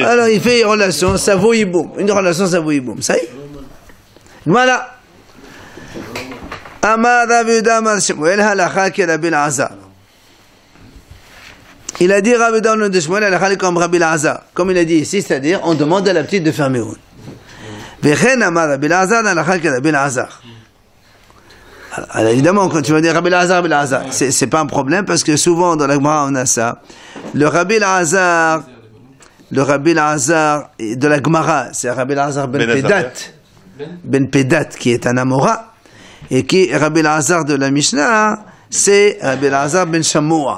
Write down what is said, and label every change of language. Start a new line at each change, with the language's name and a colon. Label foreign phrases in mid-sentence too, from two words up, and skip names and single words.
French: Alors, il fait une relation, ça vaut Yiboum. Une relation, ça vaut Yiboum. Ça y est. Voilà.
Aramaic: אמר רבי אמר שמואל הלכה כי רבי אלעזר.
French: Il a dit Rabbi Amar de Shmuel halakha comme Rabbi Elazar. Comme il a dit ici, c'est-à-dire, on demande à la petite de faire Mi'oun.
Aramaic: וכן אמר רבי אלעזר הלכה כי רבי אלעזר.
French: Alors évidemment, quand tu vas dire Rabbi Elazar, c'est pas un problème parce que souvent dans la Gemara on a ça. Le Rabbi Elazar de la Gemara, c'est Rabbi Elazar ben Pedat qui est un Amora, et qui Rabbi Elazar de la Mishnah, c'est Rabbi Elazar ben Shamoua.